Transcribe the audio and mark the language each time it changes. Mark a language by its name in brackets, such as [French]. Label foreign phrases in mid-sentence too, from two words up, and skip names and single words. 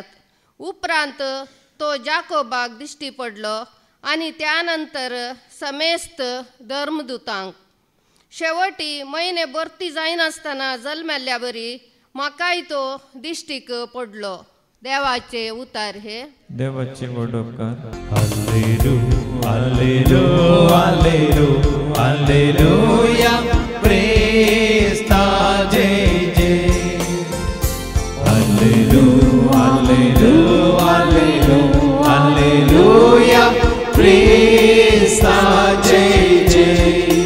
[Konkani] उपरांत तो जाकोबाक दिश्टी पडलो आनी त्यानंतर समेस्त धर्मदूतांक. शेवटी म्हयने भरती जायनासतना जल्मेल्ल्या बरी म्हाकाय तो दिश्टीक पडलो. देवाचे उतार हे. देवाचे वडोपकार. हालेलुया, हालेलुया, हालेलुया, हालेलुया, प्रेज जय जय. हालेलुया, हालेलुया, हालेलुया, हालेलुया, प्रेज जय जय.